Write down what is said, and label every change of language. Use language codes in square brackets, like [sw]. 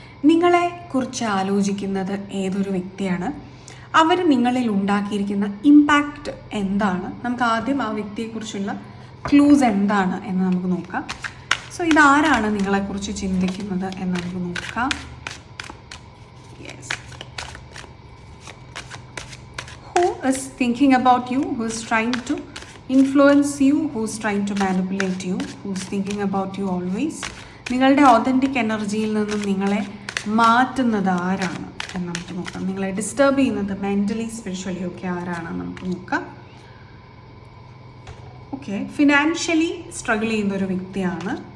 [ml] നിങ്ങളെ കുറിച്ച് ആലോചിക്കുന്നത് ഏതൊരു വ്യക്തിയാണ്, അവർ നിങ്ങളിൽ ഉണ്ടാക്കിയിരിക്കുന്ന ഇമ്പാക്റ്റ് എന്താണ്, നമുക്ക് ആദ്യം ആ വ്യക്തിയെക്കുറിച്ചുള്ള ക്ലൂസ് എന്താണ് എന്ന് നമുക്ക് നോക്കാം. സോ ഇതാരാണ് നിങ്ങളെക്കുറിച്ച് ചിന്തിക്കുന്നത് എന്ന് നമുക്ക് നോക്കാം. [en] Yes, who is thinking about you, who is trying to influence you, who is trying to manipulate you, who is thinking about you always. [ml] നിങ്ങളുടെ ഓതൻറ്റിക് എനർജിയിൽ നിന്നും നിങ്ങളെ മാറ്റുന്നത് ആരാണ് എന്ന് നമുക്ക് നോക്കാം. നിങ്ങളെ ഡിസ്റ്റർബ് ചെയ്യുന്നത് മെൻ്റലി സ്പിരിച്വലി ഒക്കെ ആരാണെന്ന് നമുക്ക് നോക്കാം. ഓക്കെ, ഫിനാൻഷ്യലി സ്ട്രഗിൾ ചെയ്യുന്ന ഒരു വ്യക്തിയാണ്.